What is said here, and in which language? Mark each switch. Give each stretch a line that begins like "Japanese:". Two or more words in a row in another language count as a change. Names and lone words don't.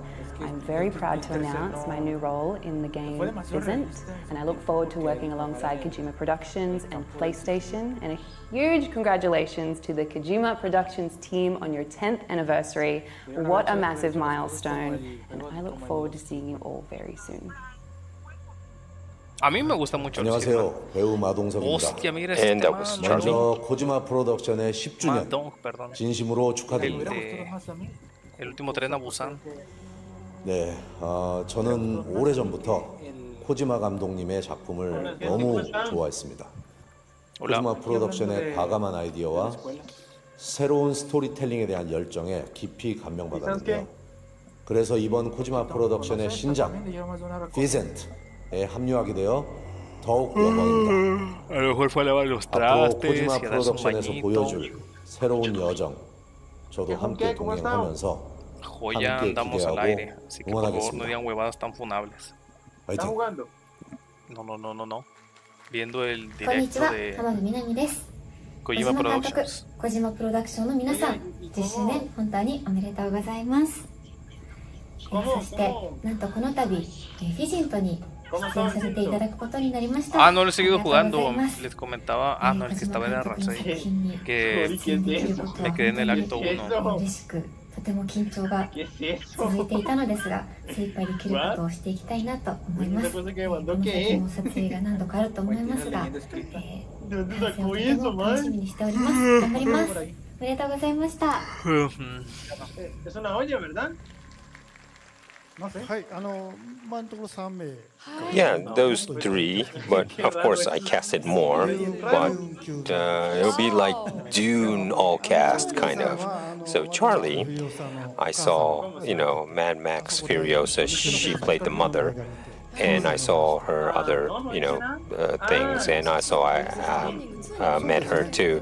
English: I'm very proud to announce my new role in the game Isn't, and I look forward to working alongside Kojima Productions and PlayStation, and a huge congratulations to the Kojima Productions team on your 10th anniversary. anniversary. What a massive milestone, and I look forward to seeing you all very soon.
Spanish: A mí me gusta mucho.
Korean: 안녕하세요. 배우 마동석입니다.
English: And that was Charlie.
Korean: 먼저 코지마 프로덕션의 10주년 진심으로 축하드립니다.
Spanish: El último tren a Busan.
Korean: 네, 저는 오래전부터 코지마 감독님의 작품을 너무 좋아했습니다. 코지마 프로덕션의 과감한 아이디어와 새로운 스토리텔링에 대한 열정에 깊이 감명받았는데요. 그래서 이번 코지마 프로덕션의 신작 피센트에 합류하게 되어 더욱 영광입니다. 앞으로 코지마 프로덕션에서 보여줄 새로운 여정 저도 함께 동행하면서
Spanish: Ya andamos al aire, así que por favor no digan huevadas tan funables. No. Viendo el directo de Kojima Productions.
Japanese: Kojima Productions の皆さん、10周年本当におめでとうございます。そしてなんとこの度フィジントに出演させていただくことになりました。
Spanish: No lo he seguido jugando, les comentaba, no, el que estaba en el Ryzen, que me quedé en el acto 1.
Japanese: とても緊張が続いていたのですが、精一杯できることをしていきたいなと思います。この先も撮影が何度かあると思いますが、対戦をとても楽しみにしております。頑張ります。おめでとうございました。
English: Yeah, those three, but of course I casted more, but it'll be like Dune all cast, kind of. So Charlie, I saw, Mad Max Furiosa, she played the mother, and I saw her other, things, and I met her too.